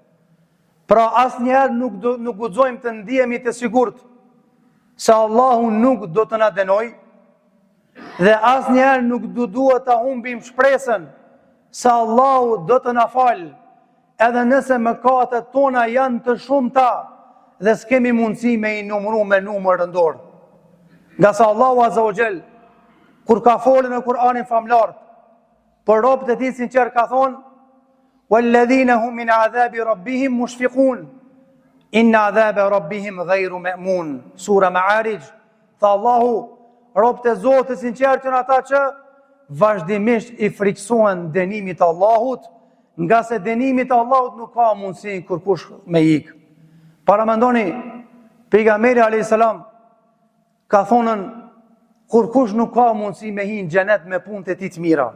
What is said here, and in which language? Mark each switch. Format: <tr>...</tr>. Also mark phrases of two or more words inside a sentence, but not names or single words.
<sq>Pra asnjëherë nuk guxojmë të ndihemi të sigurt se Allahu nuk do të na dënojë, dhe asnjëherë nuk duhet ta humbim shpresën se Allahu do të na falë, edhe nëse mëkatet tona janë të shumta dhe s'kemi mundësi me i numëru me numër rëndor. Nga sa Allahu</sq> <ar>عز وجل,</ar> <sq>kur ka folur në Kur'anin famlar për robët e tij sinqer, ka thonë:</sq> <ar>"والذين هم من عذاب ربهم مشفقون، إن عذاب ربهم غير مأمون."</ar> <sq>Sura Ma'arij. Tha Allahu, robët e Zotit sinqer janë ata që vazhdimisht i friksohen dënimit të Allahut, nga se dënimi i Allahut nuk ka mundësi kurkush me ik. Paramendoni, pejgamberi</sq> <ar>عليه السلام</ar> <sq>ka thonën: kurkush nuk ka mundësi me hi në xhenet me punët e tij të mira.</sq>